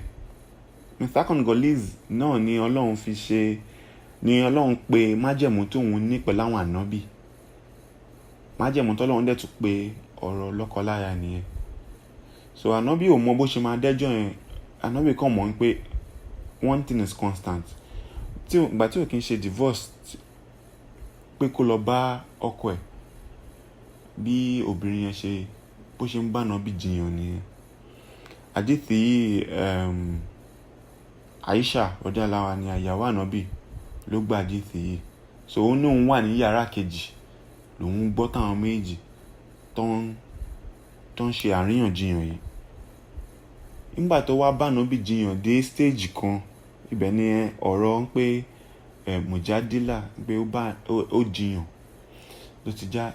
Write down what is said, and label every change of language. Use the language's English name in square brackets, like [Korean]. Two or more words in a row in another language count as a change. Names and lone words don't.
[Arabic] ميثاقا غليظا [Yoruba] náà ni Ọlọ́run fi ṣe ni Ọlọ́run pè májẹ̀mú tóun ní pẹ̀lú àwọn ànábì. Májẹ̀mú tọ́lọ́run dẹ̀ tún pè ọ̀rọ̀ lọ́kọ-láya nìyẹn. So ànábì ò mọ bó ṣe máa dẹ́jọ́ yẹn. Ànábì kàn mọ̀ pé [English] one thing is constant. [Yoruba] Ìgbà tí ò kí ń ṣe divorce, pé kó lọ bá ọkọ ẹ̀, bí obìnrin yẹn ṣe bó ṣe ń bá ànábì jiyàn nìyẹn. Àdíìsì yìí Aisha [Arabic] رضي الله عنها [Yoruba] ìyàwó ànábì ló gba àdíìsì yìí. So òun náà wà ní yàrá kejì lòun gbọ́ táwọn méjì tó ń ṣe àríyànjiyàn yìí. Nígbà tó wá bá ànábì jiyàn dé stage kan, ibẹ̀ ni ọ̀rọ̀ ń pé mujadila pé ó jiyàn ló ti já.